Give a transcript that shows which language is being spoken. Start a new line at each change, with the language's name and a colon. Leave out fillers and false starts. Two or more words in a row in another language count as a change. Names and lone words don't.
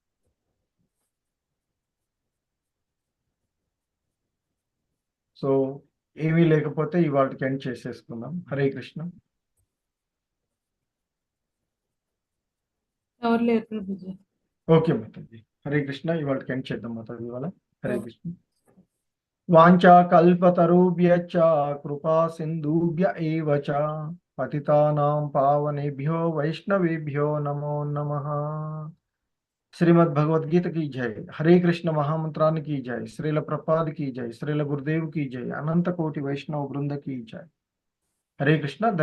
Telugu: సో ఏమీ లేకపోతే ఇవాళకి ఎండ్ చేసేసుకుందాం.
Sanskrit: హరే కృష్ణ.
Telugu: ఓకే మాతాజీ,
Sanskrit: హరే కృష్ణ.
Telugu: ఇవాళకి ఎండ్ చేద్దాం మాతాజీ ఇవాళ.
Sanskrit: హరే కృష్ణ. వాంఛా కల్పతరుభ్యశ్చ కృపా సింధుభ్య ఏవ చ పతితానాం పావనేభ్యో వైష్ణవేభ్యో నమో నమః.
Hindi: శ్రీమద్ భగవద్గీత की जय. हरे कृष्ण महामंत्रान की जय. श्रील प्रपाद की जय. श्रील गुरुदेव की जय. अनंत कोटि वैष्णव वृंद की जय.
Sanskrit: हरे कृष्ण.